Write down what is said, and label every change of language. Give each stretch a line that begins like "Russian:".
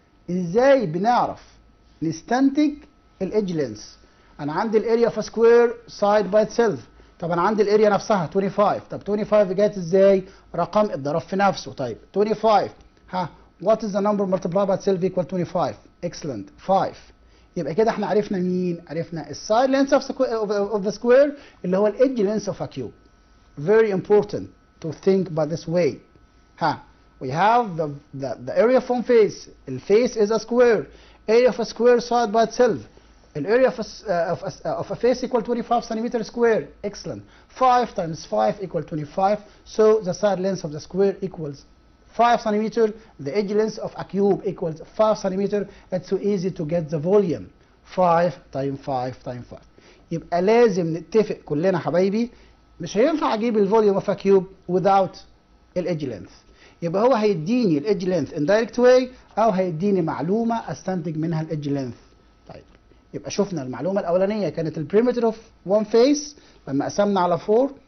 Arabic: ازاي بنعرف نستنتج الإدج لينس؟ انا عندي الاريا اوف سكوير سايد باي اتسيلف. طب انا عندي الاريا نفسها 25. طب 25 جت ازاي؟ رقم اتضرب في نفسه.
English: طيب 25 what is the number multiplied by itself equal 25? Excellent. 5.
Arabic: يبقى كده احنا عرفنا مين؟ عرفنا السايد لينس of the square اللي هو الإدج لينس of a cube.
English: Very important to think by this way. We have the area of one face. The face is a square. Area of a square side by itself. The area of a face equal 25 centimeter square. Excellent. 5 times 5 equal 25. So the side length of the square equals 5 centimeter. The edge length of a cube equals 5 centimeter. It's so easy to get the volume. 5 times 5 times 5.
Arabic: يبقى لازم نتفق كلنا حبايبي، مش هينفع اجيب الفوليوم of a cube without الإدج length. يبقى هو هيديني الإدج length
English: in direct way
Arabic: او هيديني معلومه استنتج منها الإدج length. طيب يبقى شفنا المعلومه الاولانيه كانت البريمتر اوف وان فيس لما قسمنا على 4.